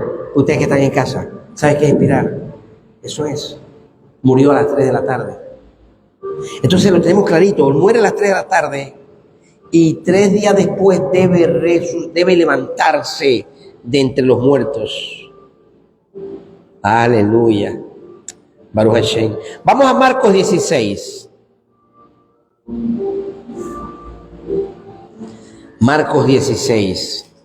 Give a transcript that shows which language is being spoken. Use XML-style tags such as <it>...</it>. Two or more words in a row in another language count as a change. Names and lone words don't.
<es>Ustedes que están en casa, ¿saben qué es expirar? Eso es. Murió a las 3 de la tarde. Entonces lo tenemos clarito. Muere a las 3 de la tarde y 3 días después debe levantarse de entre los muertos.</es> <he>Aleluya. ברוך השם.</he> <es>Vamos a Marcos 16. Marcos 16.</es>